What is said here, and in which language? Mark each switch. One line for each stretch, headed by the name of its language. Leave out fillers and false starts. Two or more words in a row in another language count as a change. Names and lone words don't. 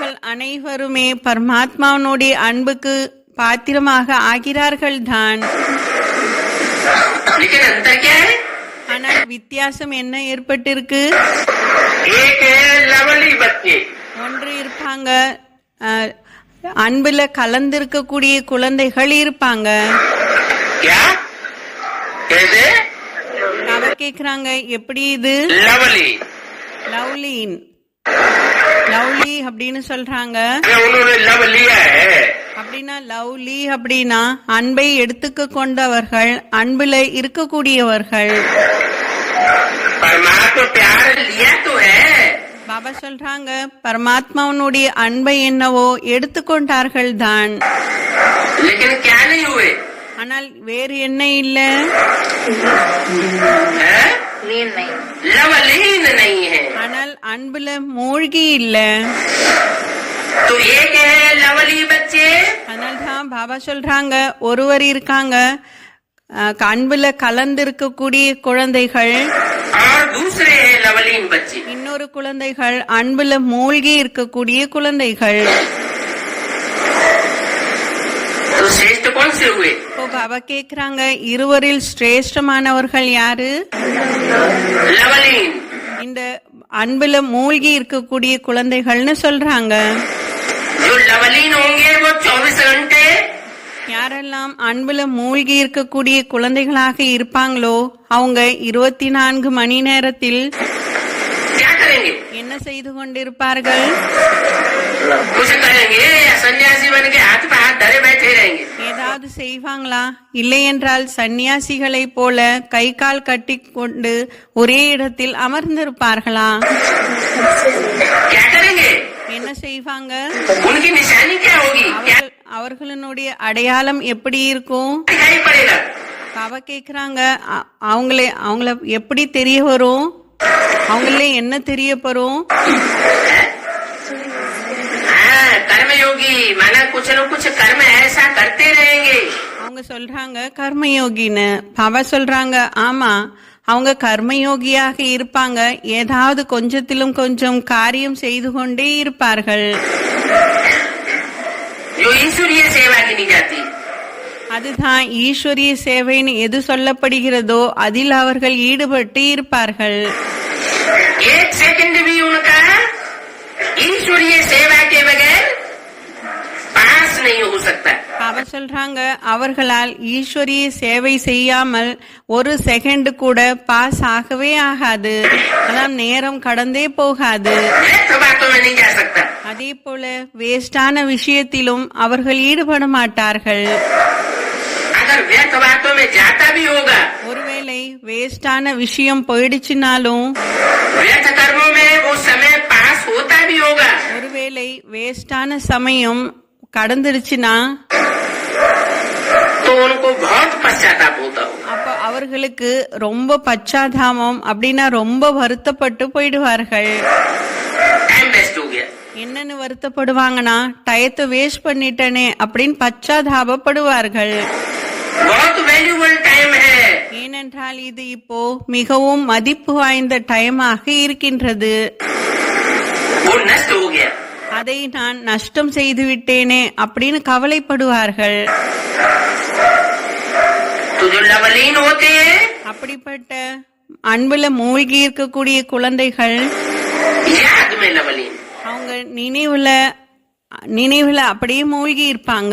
Tamil: அனைவருமே பரமாத்மாவனுடைய அன்புக்கு பாத்திரமாக ஆகிறார்கள் தான்.
Hindi: लेकिन अंतर क्या है?
Tamil: ஆனால் வித்தியாசம் என்ன ஏற்பட்டிருக்கு?
Hindi: एक है लवली बच्चे,
Tamil: ஒன்று இருப்பாங்க அன்புல கலந்திருக்கக்கூடிய குழந்தைகள் இருப்பாங்க.
Hindi: क्या कैसे?
Tamil: அவ கேக்குறாங்க எப்படி இது?
Hindi: लवली,
Tamil: லவ்லின் லவ்லி அப்படின்னு சொல்றாங்க.
Hindi: उन्होंने लव लिया है,
Tamil: அப்படின்னா லவ்லி அப்படின்னா அன்பை எடுத்துக்க கொண்டவர்கள், அன்புல இருக்கக்கூடியவர்கள்.
Hindi: परमात्मा प्यार लिया तो है,
Tamil: பாபா சொல்றாங்க பரமாத்மாவனுடைய அன்பை என்னவோ எடுத்துக்கொண்டார்கள் தான்.
Hindi: लेकिन क्या नहीं हुए?
Tamil: ஆனால் வேறு என்ன இல்ல?
Hindi: है? लवलीन नहीं है.
Tamil: ஆனால் அன்புல மூழ்கி இல்ல.
Hindi: तो एक है लवली बच्चे,
Tamil: அதனால தான் பாபா சொல்றாங்க ஒருவர் இருக்காங்க அன்புல கலந்து இருக்கக்கூடிய குழந்தைகள்,
Hindi: और दूसरे है लवलीन बच्चे.
Tamil: இன்னொரு குழந்தைகள் அன்புல மூழ்கி இருக்கக்கூடிய குழந்தைகள்.
Hindi: तो श्रेष्ठ कौन से हुए?
Tamil: இப்போ பாபா கேக்குறாங்க இருவரில் சிரேஷ்டமானவர்கள் யாரு?
Hindi: लवलीन.
Tamil: இந்த அன்புல மூழ்கி இருக்கக்கூடிய குழந்தைகள்னு சொல்றாங்க.
Hindi: जो लवलीन होंगे वो 24 घंटे
Tamil: யாரெல்லாம் அன்புல மூழ்கி இருக்கக்கூடிய குழந்தைகளாக இருப்பாங்களோ அவங்க 24 மணி நேரத்தில்
Hindi: क्या करेंगे?
Tamil: என்ன செய்து கொண்டிருப்பார்கள்?
Hindi: कुछ करेंगे या सन्यासी बन के हाथ पे हाथ धरे बैठे रहेंगे?
Tamil: ஏதாவது செய்வாங்களா? இல்லையென்றால் சந்நியாசிகளை போல கை கால் கட்டி கொண்டு ஒரே இடத்தில் அமர்ந்திருப்பார்களா?
Hindi: क्या करेंगे?
Tamil: என்ன செய்வாங்க?
Hindi: उनकी निशानी क्या होगी? क्या
Tamil: அவர்களுடைய அடையாளம் எப்படி இருக்கும்?
Hindi: दिखाई पड़ेगा?
Tamil: பாபா கேக்குறாங்க அவங்கள எப்படி தெரிய வரும்? அவங்களே என்ன தெரிய போறோம்?
Hindi: हाँ, कर्मयोगी माना कुछ न कुछ कर्म ऐसा करते रहेंगे.
Tamil: அவங்க சொல்றாங்க கர்மயோகின்னு. பாபா சொல்றாங்க ஆமா அவங்க கர்மயோகியாக இருப்பாங்க, ஏதாவது கொஞ்சத்திலும் கொஞ்சம் காரியம் செய்து கொண்டே இருப்பார்கள்.
Hindi: जो ईश्वरीय सेवा की नहीं जाती,
Tamil: அதுதான் ஈஸ்வரிய சேவைன்னு எது சொல்லப்படுகிறதோ அதில் அவர்கள் ஈடுபட்டு இருப்பார்கள்.
Hindi: एक सेकंड भी उनका ईश्वरीय सेवा के बगैर पास नहीं हो सकता.
Tamil: பாபா சொல்றாங்க அவர்களால் ஈஸ்வரிய சேவை செய்யாமல் ஒரு செகண்ட் கூட பாஸ் ஆகவே ஆகாது, அதான் நேரம் கடந்தே போகாது.
Hindi: व्यर्थ बातों में नहीं जा सकता.
Tamil: அதே போல வேஸ்டான விஷயத்திலும் அவர்கள் ஈடுபட மாட்டார்கள்.
Hindi: अगर व्यर्थ बातों में जाता भी होगा,
Tamil: ஒருவேளை வேஸ்டான விஷயம் போயிடுச்சுனாலும்,
Hindi: व्यर्थ कर्मों में वो समय पास होता भी होगा,
Tamil: ஒருவேளை வேஸ்டான சமயம் கடந்துருச்சுன்னா
Hindi: तो उनको बहुत पश्चाताप होता होगा.
Tamil: அப்ப அவர்களுக்கு ரொம்ப பச்சாதாபம், அப்படின்னா ரொம்ப வருத்தப்பட்டு போயிடுவார்கள்.
English: time waste
Hindi: हो गया.
Tamil: என்னன்னு வருத்தப்படுவாங்கன்னா டயத்தை வேஸ்ட் பண்ணிட்டனே அப்படின்னு பச்சாதாபப்படுவார்கள்.
Hindi: बहुत
English: valuable time
Hindi: है.
Tamil: ஏனென்றால் இது இப்போ மிகவும் மதிப்பு வாய்ந்த டைமாக இருக்கின்றது.
Hindi: वो नष्ट हो गया.
Tamil: அதை நான் நஷ்டம் செய்து விட்டேனே அப்படின்னு கவலைப்படுவார்கள்.
Hindi: तो जो लवलीन होते हैं,
Tamil: அப்படிப்பட்ட அன்புல மூழ்கி இருக்கக்கூடிய குழந்தைகள்
Hindi: याद में लवलीन,
Tamil: அவங்க நினைவுல அப்படியே மூழ்கி இருப்பாங்க.